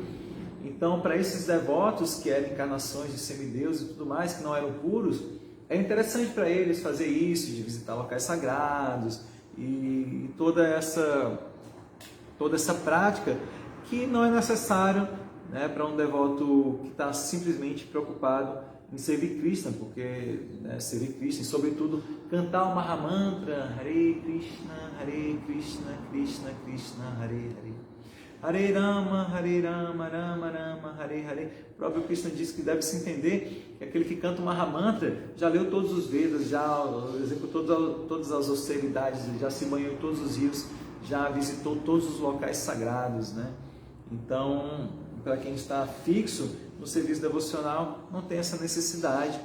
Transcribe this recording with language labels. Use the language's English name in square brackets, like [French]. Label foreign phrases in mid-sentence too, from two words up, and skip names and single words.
[Portuguese] Então, para esses devotos que eram encarnações de semideuses e tudo mais, que não eram puros, é interessante para eles fazer isso, de visitar locais sagrados e toda essa prática que não é necessário, né, para um devoto que está simplesmente preocupado em servir Krishna, porque, né, servir Krishna, e sobretudo cantar o Mahamantra, [Sanskrit] हरे कृष्ण कृष्ण कृष्ण हरे हरे हरे राम राम राम हरे हरे. [Portuguese] O próprio Krishna diz que deve-se entender que aquele que canta o Mahamantra já leu todos os Vedas, já executou todas as austeridades, já se banhou em todos os rios, já visitou todos os locais sagrados, né? Então, para quem está fixo no serviço devocional, não tem essa necessidade.